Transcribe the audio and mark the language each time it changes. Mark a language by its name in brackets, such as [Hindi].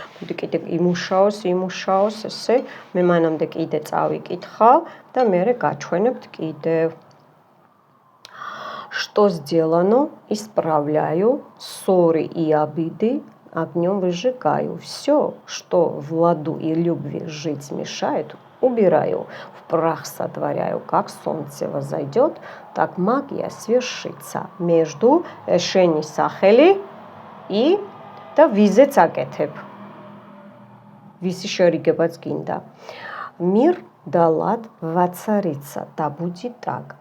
[Georgian] მოდი კიდე იმუშაოს ესე, მე მანამდე კიდე წავიკითხავ და მერე გაჩვენებთ კიდევ. [Russian] Что сделано, исправляю, ссоры и обиды огнем выжигаю. Все, что в ладу и любви жить мешает, убираю. В прах сотворяю, как солнце возойдет, так магия свершится. Между [Georgian] შენი სახელი და ვიზეც აკეთებ. ვისი შერიგებაც გინდა. [Russian] Мир да лад воцарится, да будет так.